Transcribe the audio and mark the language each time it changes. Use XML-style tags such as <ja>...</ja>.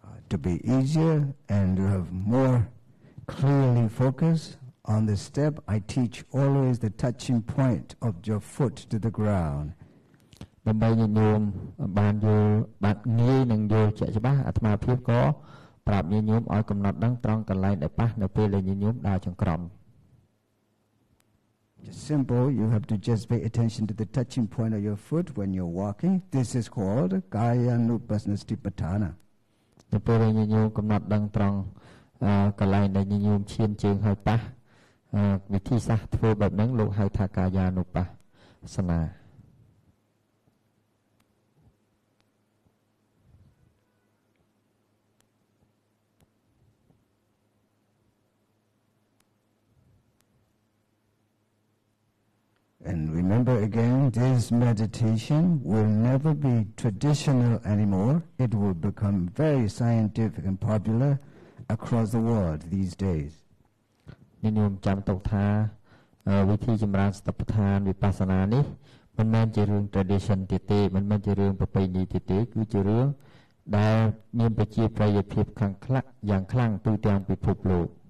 <en>To be easier and to have more clearly focus on the step, I teach always the touching point of your foot to the ground.</en> <km>ដើម្បីញញោមបានយល់បានងាយនឹងយល់ជាក់ច្បាស់អាត្មាភាពក៏ប្រាប់ញញោមឲ្យកំណត់ដឹងត្រង់កន្លែងដែលប៉ះនៅពេលដែលញញោមដើរចង្ក្រម</km> <en>Just simple, you have to just pay attention to the touching point of your foot when you're walking. This is called Kayanupassana Satipatthana.</en> <km>នៅពេលដែលញញោមកំណត់ដឹងត្រង់ កន្លែងដែលញញោមឈានជើងហើយប៉ះវិធីសាស្ត្រធ្វើបែបហ្នឹងលោកហៅថាកាយានុបស្សនា</km> <en>And remember again, this meditation will never be traditional anymore. It will become very scientific and popular across the world these days.</en> <km>ញញោមចាំទុកថាវិធីចម្រើនសតិប្បដ្ឋានវិបស្សនានេះមិនមែនជារឿង tradition ទៀតទេមិនមែនជារឿងប្រពៃណីទៀតទេគឺជារឿងដែលមានប្រជាប្រិយភាពយ៉ាងខ្លាំងទូទាំងពិភពលោក</km>